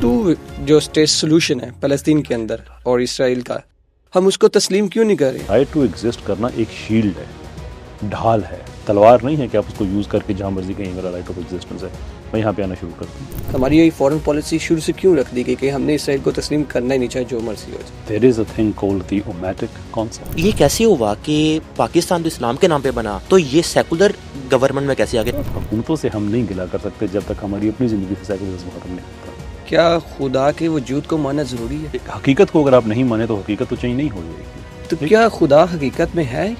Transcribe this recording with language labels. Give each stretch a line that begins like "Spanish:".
Urdu: تو جو state solution ہے فلسطین کے اندر اور اسرائیل کا، ہم اس کو تسلیم کیوں نہیں کر رہے؟ رائٹ ٹو ایگزسٹ کرنا ایک شیلڈ ہے، ڈھال ہے، تلوار نہیں ہے کہ آپ اس کو یوز کر کے جہاں مرضی کہیں میرا رائٹ آف ایگزسٹنس ہے میں یہاں پہ آنا شروع کرتا ہوں. ہماری یہ فورن پالیسی شروع سے کیوں رکھ دی گئی کہ ہم نے اسرائیل کو تسلیم کرنا ہی نہیں چاہے جو مرضی ہو جائے؟
English: There is a thing called the Omatic concept.
Urdu: یہ کیسے ہوا کہ پاکستان تو اسلام کے نام پہ بنا، تو یہ سیکولر گورنمنٹ میں کیسے آ گیا؟ حکومتوں سے ہم نہیں گلا کر سکتے جب تک ہماری اپنی زندگی سے سیکولرزم ختم نہیں ہوتا. کیا خدا کے وجود کو ماننا ضروری ہے؟ حقیقت کو اگر آپ نہیں مانیں تو حقیقت تو چینج نہیں ہو جائے گی. تو کیا خدا حقیقت میں ہے؟